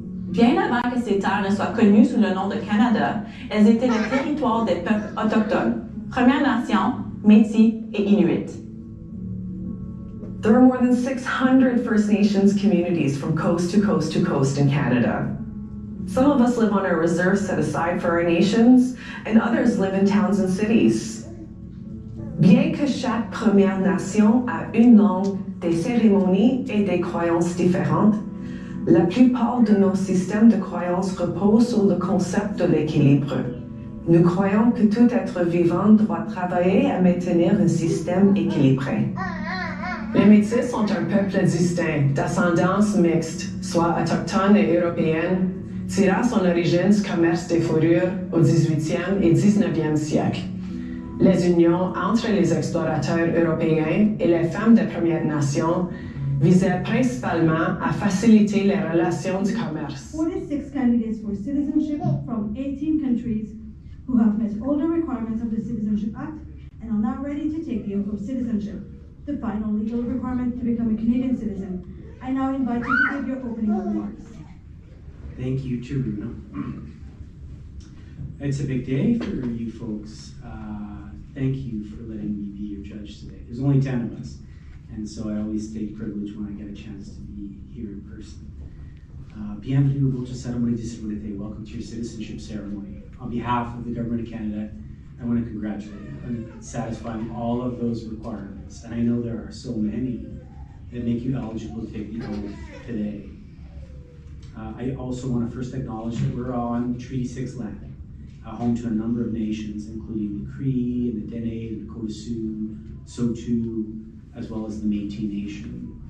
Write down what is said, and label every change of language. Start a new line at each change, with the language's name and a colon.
French: Bien avant que ces terres ne soient connues sous le nom de Canada, elles étaient le territoire des peuples autochtones, Premières Nations, Métis et Inuits.
English: There are more than 600 First Nations communities from coast to coast to coast in Canada. Some of us live on our reserves set aside for our nations, and others live in towns and cities.
French: Bien que chaque Première Nation a une langue, des cérémonies et des croyances différentes, la plupart de nos systèmes de croyances reposent sur le concept de l'équilibre. Nous croyons que tout être vivant doit travailler à maintenir un système équilibré. Les Métis sont un peuple distinct, d'ascendance mixte, soit autochtone et européenne, tirant son origine du commerce des fourrures au 18e et 19e siècle. Les unions entre les explorateurs européens et les femmes des Premières Nations visaient principalement à faciliter les relations du commerce.
English: 46 candidates for citizenship from 18 countries who have met all the requirements of the Citizenship Act and are now ready to take the oath of citizenship, the final legal requirement to become a Canadian citizen. I now invite you to give your opening remarks. Thank you, Taruna. It's a big day for you folks. Thank you for letting me be your judge today. There's only 10 of us, and so I always take privilege when I get a chance to be here in person.
French: Bienvenue au votre cérémonie de citoyenneté.
English: Welcome to your citizenship ceremony. On behalf of the Government of Canada, I want to congratulate you on satisfying all of those requirements. And I know there are so many that make you eligible to take the oath today. I also want to first acknowledge that we're on Treaty 6 land, home to a number of nations, including the Cree, and the Dene, the Nakota Sioux, Saulteaux, as well as the Métis Nation.